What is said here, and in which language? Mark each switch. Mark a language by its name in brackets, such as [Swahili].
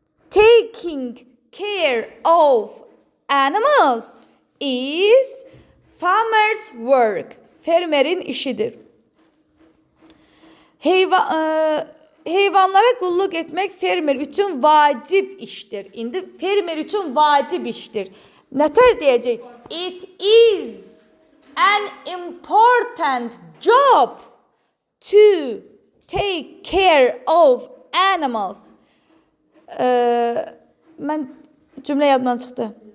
[English] Taking care of animals is farmer's work. [Azerbaijani] Fermerin işidir. Heyvanlara qulluq etmək fermer üçün vacib işdir. İndi fermer üçün vacib işdir. Nətər deyəcək? [English] It is an important job to take care of animals. [Azerbaijani] Mən cümlə yadımdan çıxdı.